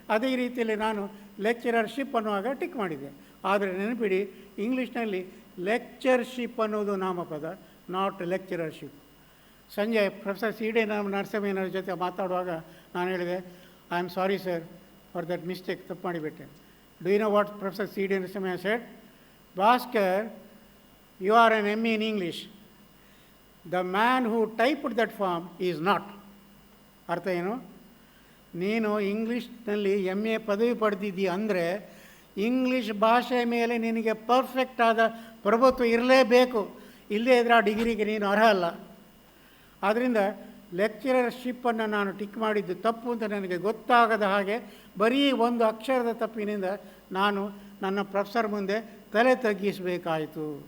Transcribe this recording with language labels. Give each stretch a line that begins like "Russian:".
Kannada: ಅದೇ ರೀತಿಯಲ್ಲಿ ನಾನು ಲೆಕ್ಚರರ್ಶಿಪ್ ಅನ್ನುವಾಗ ಟಿಕ್ ಮಾಡಿದ್ದೆ. ಆದರೆ ನೆನಪಿಡಿ, ಇಂಗ್ಲೀಷ್ನಲ್ಲಿ ಲೆಕ್ಚರ್ಶಿಪ್ ಅನ್ನೋದು ನಾಮಪದ,
English: Not lecturership.
Kannada: ಸಂಜೆ ಪ್ರೊಫೆಸರ್ ಸಿ ಡಿ ನರಸಿಂಹಯ್ಯನವ್ರ ಜೊತೆ ಮಾತಾಡುವಾಗ ನಾನು ಹೇಳಿದೆ,
English: I am sorry sir for that mistake,
Kannada: ತಪ್ಪು ಮಾಡಿಬಿಟ್ಟೆ.
English: Do you know what professor C D Narasimhaiah said? Bhaskar, you are an ME in English. The man who typed that form is not.
Kannada: ಅರ್ಥ ಏನು? ನೀನು ಇಂಗ್ಲೀಷ್ನಲ್ಲಿ MA ಪದವಿ ಪಡೆದಿದ್ದೀಯ ಅಂದರೆ ಇಂಗ್ಲೀಷ್ ಭಾಷೆ ಮೇಲೆ ನಿನಗೆ ಪರ್ಫೆಕ್ಟ್ ಆದ ಪ್ರಭುತ್ವ ಇರಲೇಬೇಕು. ಇಲ್ಲದೇ ಇದ್ದರೆ ಆ ಡಿಗ್ರಿಗೆ ನೀನು ಅರ್ಹ ಅಲ್ಲ. ಆದ್ದರಿಂದ ಲೆಕ್ಚರರ್ಶಿಪ್ಪನ್ನು ನಾನು ಟಿಕ್ ಮಾಡಿದ್ದು ತಪ್ಪು ಅಂತ ನನಗೆ ಗೊತ್ತಾಗದ ಹಾಗೆ ಬರೀ ಒಂದು ಅಕ್ಷರದ ತಪ್ಪಿನಿಂದ ನಾನು ನನ್ನ ಪ್ರೊಫೆಸರ್ ಮುಂದೆ ತಲೆ ತಗ್ಗಿಸಬೇಕಾಯಿತು.